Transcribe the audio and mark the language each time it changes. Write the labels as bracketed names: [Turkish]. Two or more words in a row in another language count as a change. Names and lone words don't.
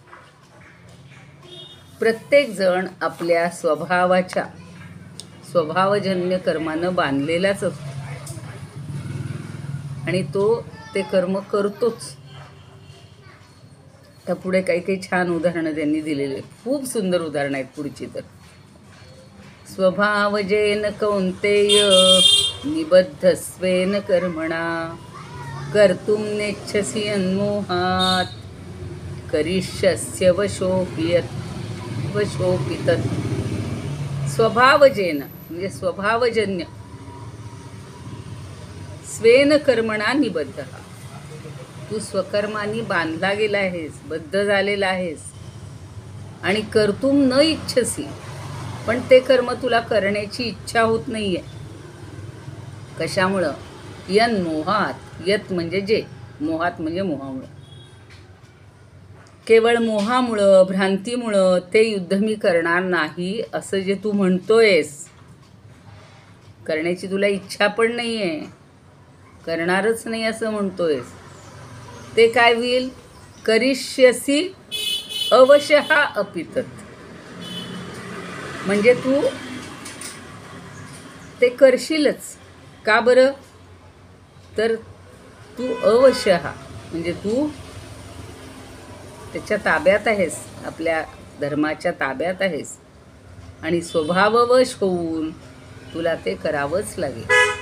[Marathi] प्रत्येक जण आपल्या स्वभावजन्य कर्मानं बांधलेलाच असतो आणि तो ते कर्म करतोच. तर पुढे काही छान उदाहरणं त्यांनी दिलेली आहेत. खूप सुंदर उदाहरणं आहेत पुढची. [Sanskrit] तर स्वभावजेन कौंतेय निबद्धस्वेन कर्मणा, कर्तुं नेच्छसि अन्मोहात् करिष्यस्य वशोऽपि तत्. [Marathi] स्वभावजेन म्हणजे स्वभावजन्य, [Sanskrit] स्वेन कर्मणा निबद्ध. [Marathi] तू स्वकर्मानी बांधला गेला आहेस, बद्ध झालेला आहेस. [Sanskrit] आणि कर्तुं न इच्छसी, [Marathi] पण ते कर्म तुला करण्याची इच्छा होत नाहीये. कशामुळं? यन्मोहात. यत म्हणजे जे, मोहात म्हणजे मोहामुळं. केवळ मोहामुळं, भ्रांतीमुळं ते युद्ध मी करणार नाही असं जे तू म्हणतोयस, करण्याची तुला इच्छा पण नाही आहे, करणारच नाही असं म्हणतोयस, ते काय होईल? [Sanskrit] करिष्यसी अवशः अपि तत्. [Marathi] म्हणजे तू ते करशीलच. का बरं? तर तू अवशः म्हणजे तू त्याच्या ताब्यात आहेस, आपल्या धर्माच्या ताब्यात आहेस आणि स्वभाववश होऊन तुला ते करावंच लागेल.